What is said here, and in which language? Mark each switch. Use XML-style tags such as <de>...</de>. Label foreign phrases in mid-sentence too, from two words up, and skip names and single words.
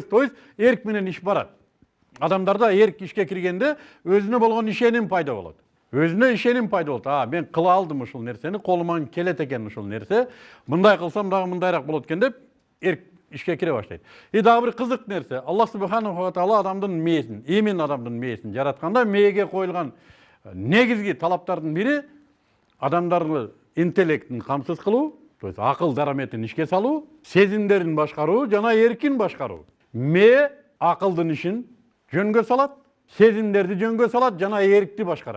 <ru>То есть</ru> <ky>эрк менен иш барат. Адамдарда эрк ишке киргенде өзүнө болгон ишеним пайда болот. Өзүнө ишеним пайда болот. Мен кыла алдым ушул нерсени, колуман келет экен ушул нерсе. Мындай кылсам дагы мындайраак болот экен деп эрк ишке кире баштайт. И дагы бир кызык нерсе, Аллах</ky> <ar>سبحانه وتعالى</ar> <ky>адамдын мээсин, именно адамдын мээсин жаратканда мээге коюлган негизги талаптардын бири адамдарды интеллектин камсыз кылуу,</ky> <ru>то есть</ru> <ky>акыл дараметин ишке салуу, сезимдерин башкаруу жана эркин башкаруу. Мээ акылдын ишин жөнгө салат, сезимдерди жөнгө салат жана эркти башкарат.</ky>